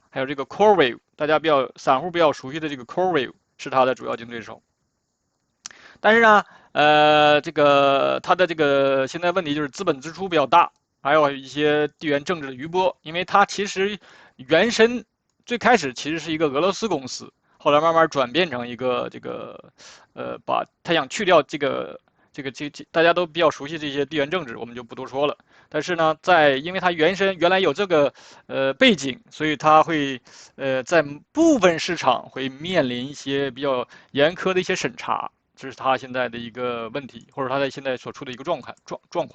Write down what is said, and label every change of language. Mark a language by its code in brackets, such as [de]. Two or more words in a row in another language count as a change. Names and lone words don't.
[zh] 還有這個 CoreWeave， 大家散戶比較熟悉的這個 CoreWeave 是它的主要競對手。但是呢，它的这個現在問題就是資本支出比較大，還有一些地緣政治的餘波，因為它其實原身最開始其實是一個俄羅斯公司，後來慢慢轉變成一個把它想去掉這大家都比較熟悉這些地緣政治，我們就不多說了。但是呢，因為它原來有這個背景，所以它會在部分市场會面臨一些比較嚴苛的一些審查，這是它現在的一個問題，或者它在現在所處的一個狀況。